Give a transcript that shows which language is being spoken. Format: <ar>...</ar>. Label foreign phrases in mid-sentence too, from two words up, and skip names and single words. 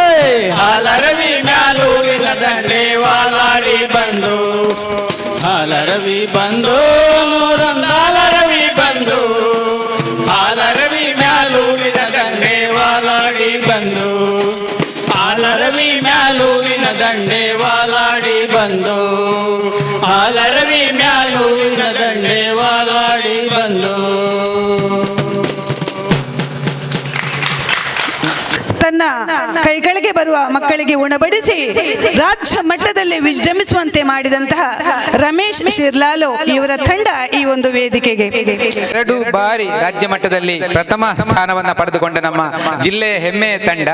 <kn>ಹಾಲರವಿ ಮ್ಯಾಲುವಿನ ದಂಡೆ ವಾಲಾಡಿ ಬಂದು ಹಾಲರವಿ ಬಂದು ನೂರೊಂದಾಲರವಿ ಬಂದು ಹಾಲರವಿ ಮ್ಯಾಲುವಿನ ದಂಡೆ ವಾಲಾಡಿ ಬಂದು ಹಾಲರವಿ ಮ್ಯಾಲುವಿನ ದಂಡೆ ವಾಲಾಡಿ ಬಂದು ಹಾಲರವಿ ಮ್ಯಾಲುವಿನ ದಂಡೆ ವಾಲಾಡಿ ಬಂದು ತನ್ನ ಕೈಗಳಿಗೆ ಬರುವ ಮಕ್ಕಳಿಗೆ ಉಣಬಡಿಸಿ ರಾಜ್ಯ ಮಟ್ಟದಲ್ಲಿ ವಿಜೃಂಭಿಸುವಂತೆ ಮಾಡಿದಂತಹ ರಮೇಶ್ ಶಿರ್ಲಾಲು ಇವರ ತಂಡ ಈ ಒಂದು ವೇದಿಕೆಗೆ 2 ಬಾರಿ ರಾಜ್ಯ ಮಟ್ಟದಲ್ಲಿ ಪ್ರಥಮ ಸ್ಥಾನವನ್ನ ಪಡೆದುಕೊಂಡ ನಮ್ಮ ಜಿಲ್ಲೆಯ ಹೆಮ್ಮೆಯ ತಂಡ.</kn>